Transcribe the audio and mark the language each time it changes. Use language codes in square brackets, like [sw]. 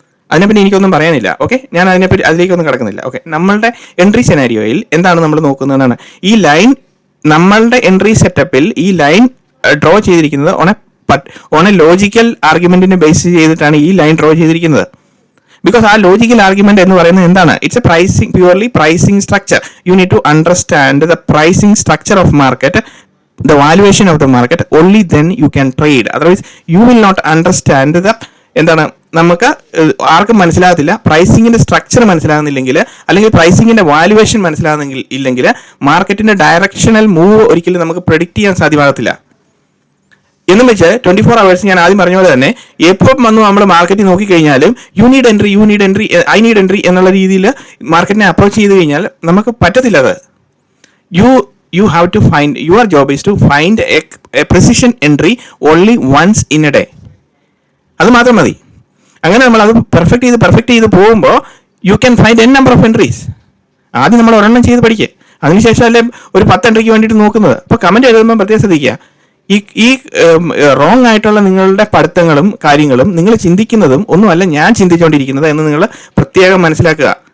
[ml] അതിനെപ്പറ്റി എനിക്കൊന്നും പറയാനില്ല. ഓക്കെ, ഞാൻ അതിലേക്കൊന്നും കിടക്കുന്നില്ല. ഓക്കെ, നമ്മളുടെ എൻട്രി സെനാരിയോയിൽ എന്താണ് നമ്മൾ നോക്കുന്നതെന്നാണ് ഈ ലൈൻ. നമ്മളുടെ എൻട്രി സെറ്റപ്പിൽ ഈ ലൈൻ ഡ്രോ ചെയ്തിരിക്കുന്നത് ഓൺ എ ലോജിക്കൽ ആർഗ്യുമെന്റിനെ ബേസ് ചെയ്തിട്ടാണ് ഈ ലൈൻ ഡ്രോ ചെയ്തിരിക്കുന്നത്. ബിക്കോസ് ആ ലോജിക്കൽ ആർഗ്യുമെന്റ് എന്ന് പറയുന്നത് എന്താണ്, [en] It's a pricing, purely pricing structure. You need to understand the pricing structure of market, the valuation of the market, only then you can trade. Otherwise you will not understand the [ml] എന്താണ് നമുക്ക് ആർക്കും മനസ്സിലാകത്തില്ല. പ്രൈസിങ്ങിന്റെ structure മനസ്സിലാകുന്നില്ലെങ്കിൽ അല്ലെങ്കിൽ പ്രൈസിങ്ങിന്റെ valuation മനസ്സിലാകുന്നില്ലെങ്കിൽ മാർക്കറ്റിന്റെ directional move ഒരിക്കലും നമുക്ക് predict ചെയ്യാൻ സാധ്യമാകത്തില്ല. എന്നും വെച്ച് 24 hours ഞാൻ ആദ്യം പറഞ്ഞ പോലെ തന്നെ എപ്പം വന്നു നമ്മൾ മാർക്കറ്റിൽ നോക്കിക്കഴിഞ്ഞാലും [en] you need entry I need entry [ml] എന്നുള്ള രീതിയിൽ മാർക്കറ്റിനെ അപ്രോച്ച് ചെയ്ത് കഴിഞ്ഞാൽ നമുക്ക് പറ്റത്തില്ല. [en] അത് you have to find, your job is to find a precision entry only once in a day. [ml] അത് മാത്രം മതി. അങ്ങനെ നമ്മൾ അത് പെർഫെക്റ്റ് ചെയ്ത് പോകുമ്പോൾ [en] You can find n number of entries. [ml] ആദ്യം നമ്മൾ ഒരെണ്ണം ചെയ്ത് പഠിക്കുക, അതിനുശേഷം അല്ലേ ഒരു 10 എൻട്രിക്ക് വേണ്ടിയിട്ട് നോക്കുന്നത്. അപ്പോൾ കമന്റ് എഴുതുമ്പോൾ പ്രത്യേകം ശ്രദ്ധിക്കുക, ഈ റോങ് ആയിട്ടുള്ള നിങ്ങളുടെ പഠിത്തങ്ങളും കാര്യങ്ങളും നിങ്ങൾ ചിന്തിക്കുന്നതും ഒന്നുമല്ല ഞാൻ ചിന്തിച്ചുകൊണ്ടിരിക്കുന്നത് എന്ന് നിങ്ങൾ പ്രത്യേകം മനസ്സിലാക്കുക.